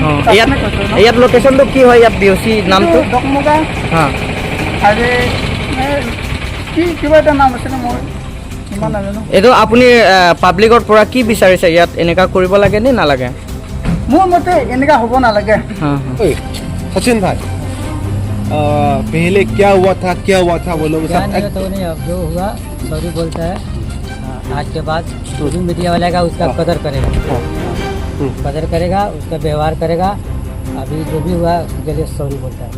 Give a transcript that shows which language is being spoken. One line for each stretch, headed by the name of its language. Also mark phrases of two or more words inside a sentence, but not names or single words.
Assamese: ইয়াত ইয়াত লোকেশ্যনটো কি হয় ইয়াত বিঅচি নামটো? ডকমগা হাঁ আৰু কি কিবা এটা নাম আছিলে মই ইমান নাজানো। এইটো আপুনি পাব্লিকৰ পৰা কি বিচাৰিছে ইয়াত এনেকুৱা কৰিব লাগে নে নালাগে? মোৰ মতে এনেকুৱা হ'ব নালাগে।
Hindi: सचिन भाई पहले क्या हुआ था वो लोग क्या नहीं तो नहीं, अब जो हुआ सॉरी बोलता है। आज के बाद जो भी मीडिया वाला का उसका कदर करेगा, कदर करेगा, उसका व्यवहार करेगा। अभी जो भी हुआ उसके लिए सॉरी बोलता है।